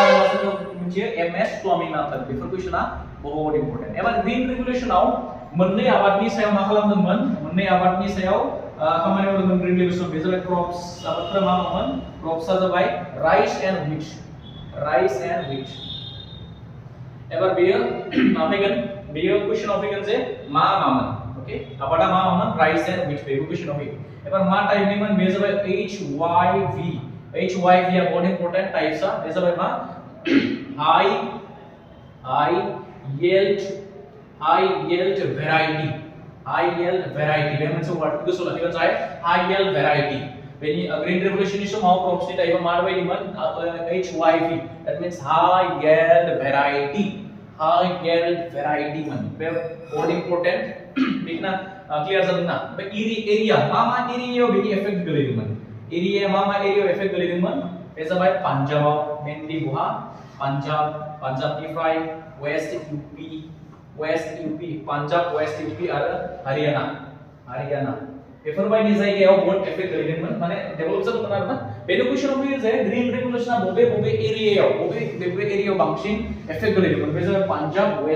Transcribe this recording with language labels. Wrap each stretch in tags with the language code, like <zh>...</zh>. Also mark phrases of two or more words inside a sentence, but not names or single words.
<brx>सोरखौ मिथियो एम एस स्वामीनाथन बेफोर क्वेश्चना बहुत इम्पोर्टेन्ट एबार</brx> <en>green revolution</en> <brx>मोननै आबादनि सायाव मा खालामदोंमोन मोननै आबादनि सायाव खामानि मावदोंमोन</brx> <en>green revolution</en> <brx>बे जाबाय क्रप्स आबादफोरा मा मामोन क्रप्सआ जाबाय</brx> <en>rice and wheat</en> <brx>एबार बेयो मा फैगोन बेयो क्वेश्चनाव फैगोन जे मा मामोन ओके आबादा मा मामोन</brx> <en>rice and wheat</en> <brx>बेबो क्वेश्चनाव फैगोन एबार मा टाइपनिमोन बे जाबाय HYV आ बहुत इम्पोर्टेन्ट टाइप्सआ बे जाबाय मा</brx> <en>high yield variety</en> <brx>बे मोनसे वर्ड गोसोआव लाखिबानो जाबाय</brx> <en>high yield variety</en> <brx>बेनि ग्रीन रिवोल्यूशननि समाव क्रप्सनि टाइपआ मा बायदिमोन HYV</brx> <en>that means high yield variety</en> <brx>मोन बे बहुत इम्पोर्टेन्ट बेखिना क्लियर जादों ना बे एरिया मा एरियायाव बेनि इफेक्ट गोलैदोंमोन एरिया मा एरियायाव इफेक्ट गोलैदोंमोन बे जाबाय पान्जाबाव मेनलि बहा पान्जाबनिफ्राय</brx> <en>west UP</en> <brx>पान्जाब</brx> <en>west UP</en> <brx>आरो हारियाना बेफोरबायदि जायगायाव बहुत इफेक्ट गोलैदोंमोन माने डेभलप जादोंमोन आरोना बेनो क्वेश्चनाव फैयो जे ग्रीन रिवोल्यूशना बबे एरियायाव बांसिन इफेक्ट गोलैदोंमोन बे जाबाय पान्जाब वेस्ट</brx>